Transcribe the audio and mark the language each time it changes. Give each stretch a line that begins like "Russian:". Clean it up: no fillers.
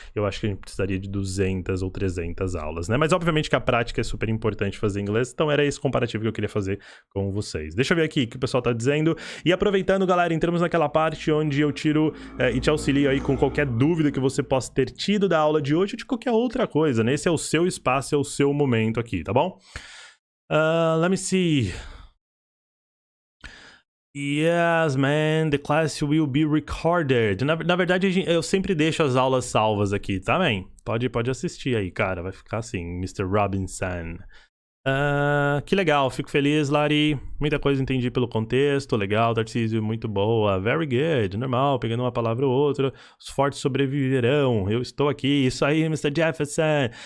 Portuguese: Eu acho que a gente precisaria de 200 ou 300 aulas, né? Mas obviamente que a prática é super importante fazer inglês, então era esse comparativo que eu queria fazer com vocês. Deixa eu ver aqui o que o pessoal tá dizendo. E aproveitando, galera, entramos naquela parte onde eu tiro e te auxilio aí com qualquer dúvida que você possa ter tido da aula de hoje ou de qualquer outra coisa, né? Esse é o seu espaço, é o seu momento aqui, tá bom?
English: Let me see. Yes, man, the class will be recorded.
Portuguese: Na verdade, eu sempre deixo as aulas salvas aqui, tá, man? Pode assistir aí, cara. Vai ficar assim, Mr. Robinson. Que legal, fico feliz, Lari. Muita coisa entendi pelo contexto, legal, Tarcísio, muito boa.
English: Very good,
Portuguese: normal, pegando uma palavra ou outra. Os fortes sobreviverão, eu estou aqui. Isso aí, Mr. Jefferson.